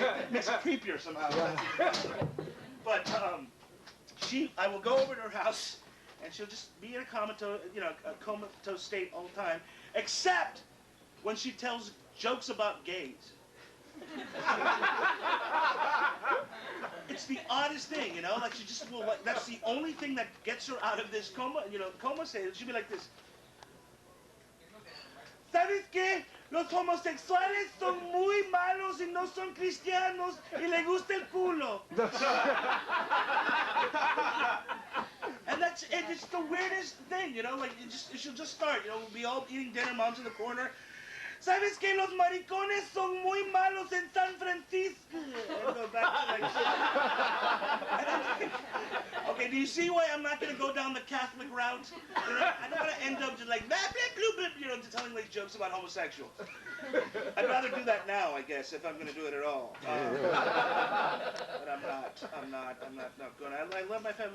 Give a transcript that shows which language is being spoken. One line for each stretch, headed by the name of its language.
English: Makes it creepier somehow. But I will go over to her house, and she'll just be in a comatose state all the time, except when she tells jokes about gays. It's the oddest thing, you know. Like she just will. Like, that's the only thing that gets her out of this coma state. She'll be like this.
Spanish: ¿Sabes qué? Los homosexuales son muy malos y no son cristianos y le gusta el culo.
English: And it's the weirdest thing, you know, like she'll just start, you know, we'll be all eating dinner, mom's in the corner.
Spanish: ¿Sabes que los maricones son muy malos en San Francisco?
English: And go back to like shit. And I'm like, okay, do you see why I'm not going to go down the Catholic route? You know, I don't want to end up just like, blah, blah, blah, you know, telling like jokes about homosexuals. I'd rather do that now, I guess, if I'm going to do it at all. But I'm not going to. I love my family.